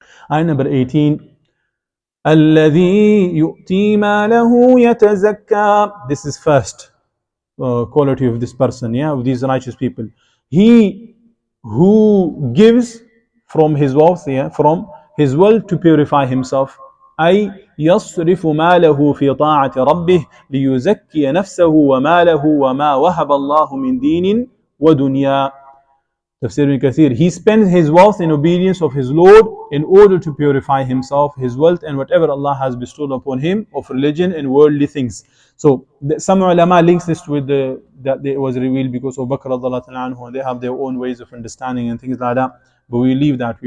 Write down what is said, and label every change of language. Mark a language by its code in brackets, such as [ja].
[en] Ayah number 18. [ar] الَّذِي يُؤْتِي مَالَهُ يَتَزَكَّى. [en] This is first quality of this person, yeah, of these righteous people. He who gives from his wealth, yeah, from his wealth to purify himself. [ar] أي يصرف ماله في طاعة ربه ليزكي نفسه وماله وما وهب الله من دين ودنيا. [en] Tafseer ibn Kathir, he spends his wealth in obedience of his Lord in order to purify himself, his wealth, and whatever Allah has bestowed upon him of religion and worldly things. So some ulama links this with that it was revealed because of Bakr Zaoud, and they have their own ways of understanding and things like that. But we leave that.